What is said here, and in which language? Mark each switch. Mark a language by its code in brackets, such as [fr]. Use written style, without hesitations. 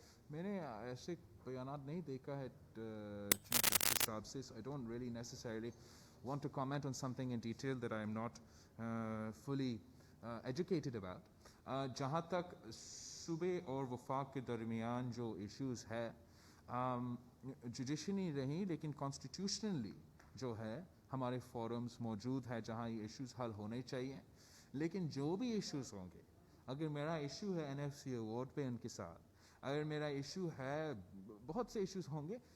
[ur] میں نے ایسے بیانات نہیں دیکھا ہے چیف جسٹس صاحب سے. [en] I don't really necessarily want to comment on something in detail that I am not fully educated about. [ur] جہاں تک صوبے اور وفاق کے درمیان جو ایشوز ہے جوڈیشری رہیں لیکن کانسٹیٹیوشنلی جو ہے ہمارے فورمز موجود ہے جہاں یہ ایشوز حل ہونے چاہیے. لیکن جو بھی ایشوز ہوں گے, اگر میرا ایشو ہے NFC ایوارڈ پہ ان کے ساتھ, اگر میرا ایشو ہے, بہت سے ایشوز ہوں گے.